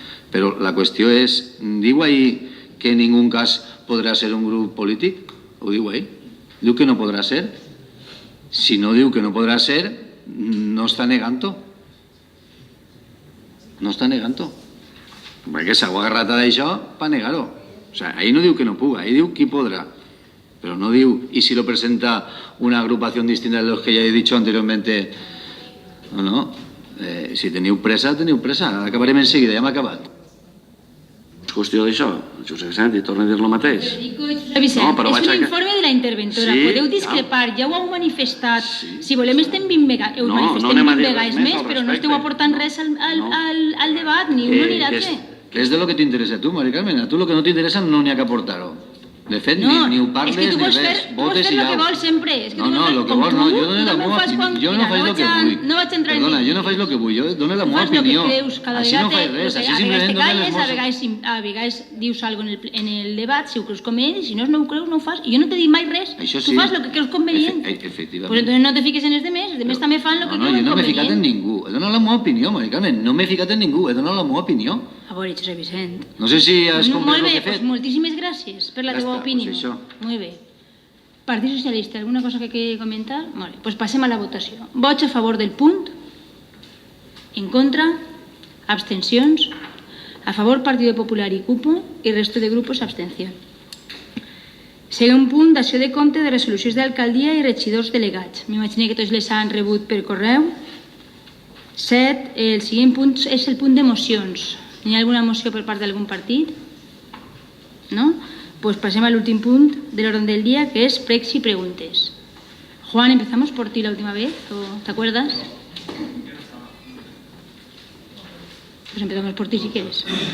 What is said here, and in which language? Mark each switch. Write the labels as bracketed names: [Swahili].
[Catalan] Però la qüestió és, diu ahí que en ningú cas podrà ser un grup polític? Ho diu ahí? Diu que no podrà ser? Si no diu que no podrà ser, no està negant-ho. No està negant-ho. Perquè s'ha agarrat a d'això per negar-ho. O sea, ahí no diu que no puga, ahí diu qui podrà. [Spanish] Pero no diu, y si lo presenta una agrupación distinta de los que ya he dicho anteriormente, no, [Catalan] si teniu pressa, acabarem en seguida, ja hem acabat. És qüestió d'això, Josep Vicent, i torno a dir el mateix. Josep Vicent, és un informe de la interventora, podeu discrepar, ja ho heu manifestat, si volem estem 20 vegades més, però no esteu aportant res al debat, ni un ni l'altre. És de lo que t'interessa a tu, Mari Carmen, a tu lo que no t'interessa no n'hi ha que aportar-ho. De fet, ni ho parles ni res. És que tu vols fer el que vols sempre. No, el que vols no, jo dono la meva opinió. Jo no faig el que vull. No vaig entrar en... Perdona, jo no faig el que vull, jo dono la meva opinió. Així no faig res, així simplement dono les meves... A vegades dius alguna cosa en el debat, si ho creus convenient, si no ho creus, no ho fas. I jo no t'he dit mai res, tu fas el que creus convenient. Efectivament. Pues entonces no te fiques en els demés també fan el que creuen convenient. No, jo no m'he ficat en ningú, he donat la meva opinió, Mari Carmen, no m'he ficat en ningú, he donat la meva opinió. A veure, Josep Vicent. No sé si has comprès el que he fet. Molt bé, moltíssimes gràcies per la teva opinió. Molt bé. Partit Socialista, alguna cosa que comentar? Molt bé, doncs passem a la votació. Vots a favor del punt, en contra, abstencions, a favor Partido Popular i CUPO i resto de grupos abstenció. Segon punt, dació de compte de resolucions d'alcaldia i regidors delegats. M'imagino que tots les han rebut per correu. 7. El següent punt és el punt de mocions. Hi ha alguna moció per part d'algun partit? No? Pues pasem a l'últim punt de l'orden del día, que es pregs y preguntes. [Spanish] Juan, empezamos por ti la última vez, ¿te acuerdas? Pues empezamos por ti si quieres.